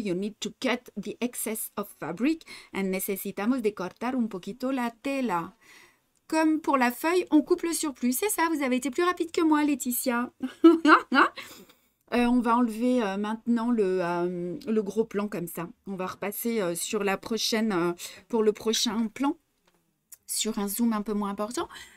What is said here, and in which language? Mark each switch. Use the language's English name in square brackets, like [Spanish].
[English] You need to cut the excess of fabric. [Spanish] And necesitamos de cortar un poquito la tela. [French] Comme pour la feuille, on coupe le surplus. C'est ça, vous avez été plus rapide que moi, Laetitia. On va enlever maintenant le gros plan comme ça. On va repasser sur la prochaine, pour le prochain plan, sur un zoom un peu moins important.